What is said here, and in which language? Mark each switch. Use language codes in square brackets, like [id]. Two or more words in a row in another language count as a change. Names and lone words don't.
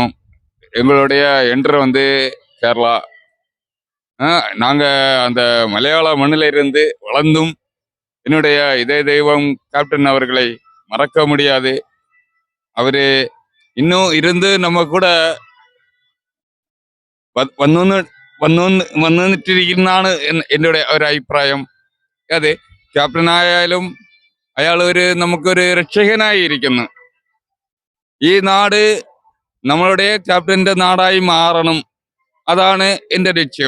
[ta] எங்களுடைய என்ட்ரு வந்து கேரளா. நாங்கள் அந்த மலையாள மண்ணில் இருந்து வளர்ந்தும் என்னுடைய இதய தெய்வம் கேப்டன் அவர்களை மறக்க முடியாது. அவர் இன்னும் இருந்து நம்ம கூட [ml] വന്നിട്ടിരിക്കുന്നതാണ് എൻ്റെ ഒരു അഭിപ്രായം. അത് ക്യാപ്റ്റനായാലും അയാൾ നമുക്കൊരു രക്ഷകനായി ഇരിക്കുന്നു. ഈ നാട് നമ്മളുടെ ക്യാപ്റ്റന്റെ നാടായി മാറണം, അതാണ് എൻ്റെ ലക്ഷ്യം.